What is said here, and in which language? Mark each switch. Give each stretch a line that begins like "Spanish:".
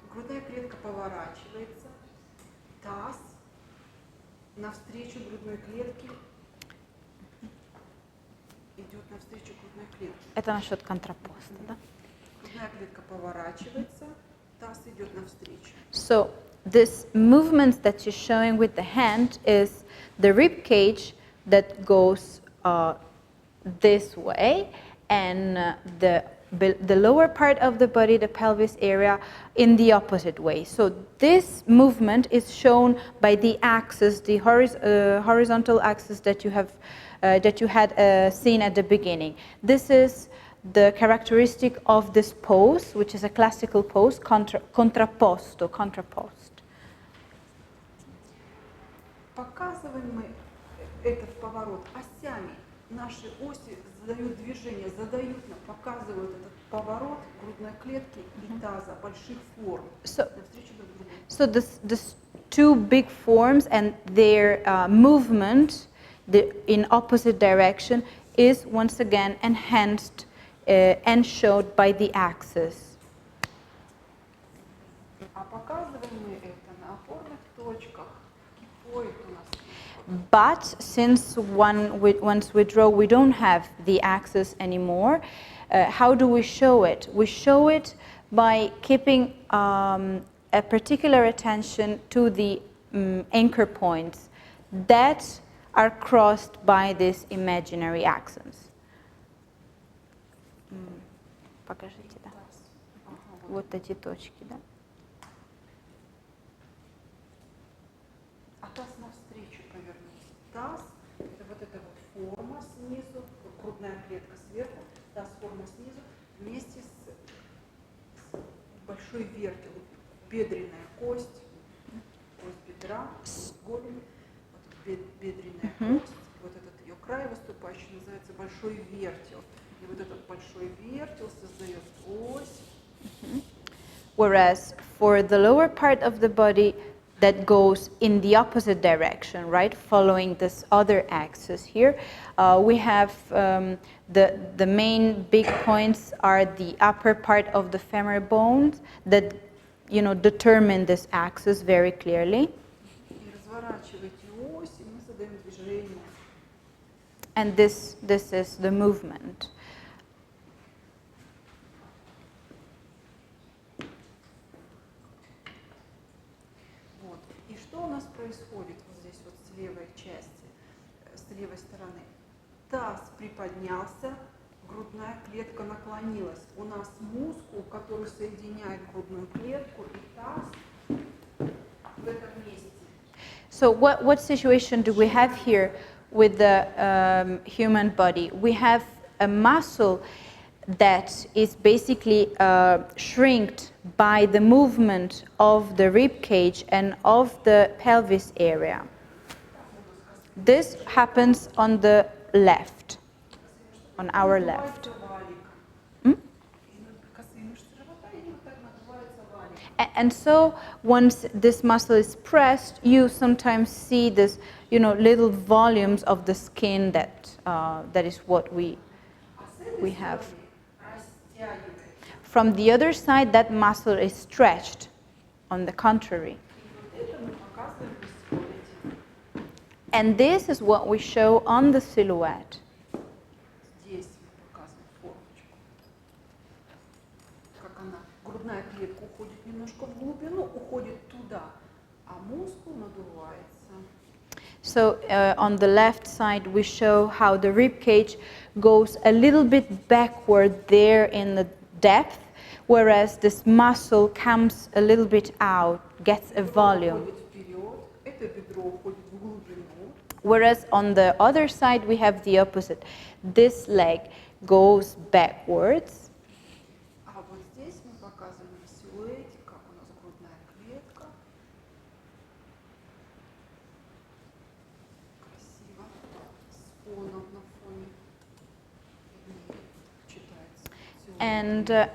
Russian: Грудная клетка поворачивается, таз навстречу грудной клетке идет навстречу грудной клетке. Это насчет контрапоста, да? Грудная клетка поворачивается, таз идет навстречу.
English: So this movement that you're showing with the hand is the rib cage that goes this way, and the lower part of the body, the pelvis area, in the opposite way. So this movement is shown by the axis, the horizontal axis that you have that you had seen at the beginning. This is the characteristic of this pose, which is a classical pose, contrapposto, contrapost.
Russian: Показываем мы этот поворот осями. Наши оси задают движение, показывают этот поворот грудной клетки и таза, больших форм. Навстречу друг другу.
English: So this two big forms and their movement in opposite direction is once again enhanced and showed by the axis.
Russian: А показываем мы это на опорных точках. Кипоид у нас.
English: But since once we draw, we don't have the axis anymore. How do we show it? We show it by keeping a particular attention to the anchor points that are crossed by these imaginary axes.
Russian: Покажите, да. Вот эти точки, да. А таз навстречу повернулся. Таз – это вот эта вот форма снизу, грудная клетка сверху, таз форма снизу, вместе с большой вертел, бедренная кость бедра, голень, вот бедренная кость, вот этот ее край выступающий называется большой вертел. И вот этот большой вертел создает ось.
English: Whereas for the lower part of the body that goes in the opposite direction, right, following this other axis here, we have the main big points are the upper part of the femur bones that, you know, determine this axis very clearly.
Russian: И разворачиваете ось, и мы задаем движение.
English: And this is the movement.
Russian: Вот. И что у нас происходит вот здесь вот с левой части, с левой стороны? Таз приподнялся, грудная клетка наклонилась. У нас мускул, который соединяет грудную клетку и таз в этом месте.
English: So what situation do we have here with the human body? We have a muscle that is basically shrinked by the movement of the rib cage and of the pelvis area. This happens on the left, on our left. And so once this muscle is pressed, you sometimes see this, you know, little volumes of the skin that is what we have.
Russian: Стягивается.
English: From the other side, that muscle is stretched, on the contrary.
Russian: И вот это мы показываем в silhouette.
English: And this is what we show on the silhouette.
Russian: Здесь мы показываем формочку. Как она, грудная клетка уходит немножко в глубину, уходит туда, а мускул надувается.
English: So on the left side, we show how the rib cage goes a little bit backward there in the depth, whereas this muscle comes a little bit out, gets a
Russian: Бедро
English: volume.
Russian: уходит вперед, это бедро уходит в глубину.
English: Whereas on the other side, we have the opposite. This leg goes backwards.
Russian: А вот здесь мы показываем в силуэте, как у нас грудная клетка. Красиво, с фоном на фоне. Виднее читается силуэт.